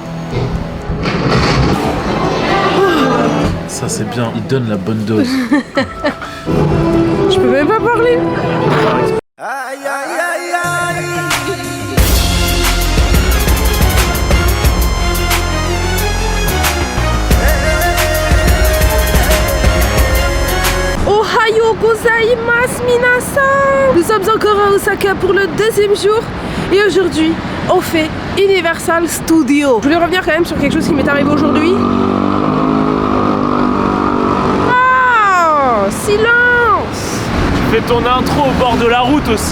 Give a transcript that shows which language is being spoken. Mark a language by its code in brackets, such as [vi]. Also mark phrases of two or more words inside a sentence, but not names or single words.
[fr] Ça c'est bien, il donne la bonne dose. Je peux même pas parler. Aïe aïe aïe aïe. [ja] おはよう ございます 皆さん. [fr] Nous sommes encore à Osaka pour le deuxième jour et aujourd'hui on fait Universal Studios. Je voulais revenir quand même sur quelque chose qui m'est arrivé aujourd'hui. Oh, silence. Tu fais ton intro au bord de la route aussi.